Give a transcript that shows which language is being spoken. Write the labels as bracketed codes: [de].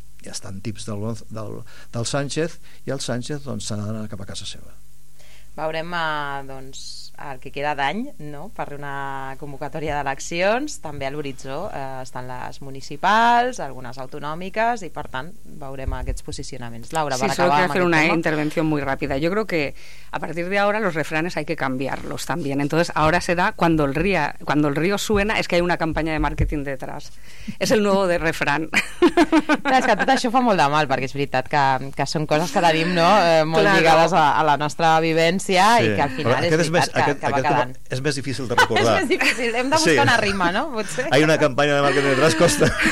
[ca] Hi ha tant tips del Sánchez, i el Sánchez doncs s'ha d'anar cap a casa seva. Veurem doncs el que queda d'any, no?, per una convocatòria d'eleccions. També a l'horitzó estan les municipals, algunes autonòmiques, i per tant veurem aquests posicionaments. Laura, [es] sí, solo quiero hacer una intervención muy rápida. Yo creo que a partir de ahora los refranes hay que cambiarlos también. Entonces ahora se da cuando el río suena es que hay una campaña de marketing detrás. Es el nuevo de refrán. [ca] Es que tot això fa molt de mal, perquè és veritat que són coses que tenim, no?, molt claro, lligades a la nostra vivència, sí, i que al final és veritat. Aquest és més difícil de recordar. És més difícil, hem de buscar una rima, no? Hi ha una campanya de marketing detrás, costa.